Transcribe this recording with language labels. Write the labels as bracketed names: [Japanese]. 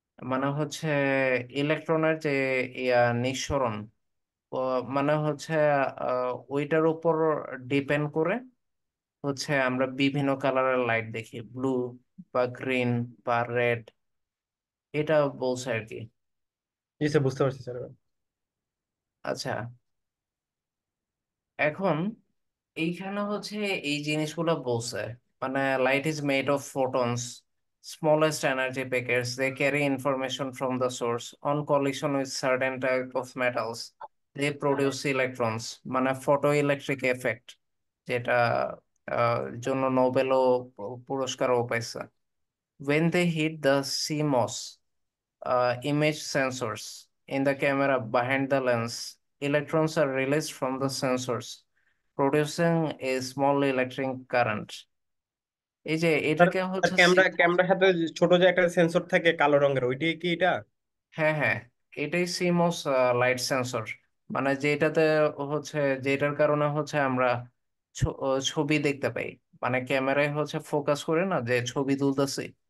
[Bangla] মানে হচ্ছে ইলেকট্রনের যে নিঃসরণ, ও মানে হচ্ছে ওইটার উপর ডিপেন্ড করে হচ্ছে আমরা বিভিন্ন কালারের লাইট দেখি, ব্লু বা গ্রিন বা রেড, এটা বলছে আর কি। জি স্যার, বুঝতে পারছি স্যার এবার। আচ্ছা, এখন এইখানে হচ্ছে এই জিনিসগুলো বলছে, মানে light is made of photons, [English] smallest energy packets. They carry information from the source. On collision with certain type of metals, they produce electrons, [Bangla] মানে ফটো ইলেকট্রিক এফেক্ট, যেটা জন্য নোবেলও পুরস্কারও পাইছে। [English] When they hit the CMOS image sensors in the camera behind the lens, electrons are released from the sensors, producing a small electric current. [Bangla] এই যে sir, এটাকে sir হচ্ছে ক্যামেরার সাথে যে ছোট যে একটা সেন্সর থাকে কালো রঙের, ওইটাই কি এটা? হ্যাঁ হ্যাঁ, এটাই সিমোস লাইট সেন্সর। মানে যেটাতে হচ্ছে, যেটার কারণে হচ্ছে আমরা ছবি দেখতে পাই। মানে ক্যামেরায় হচ্ছে ফোকাস করে না যে ছবি তুলতেছি,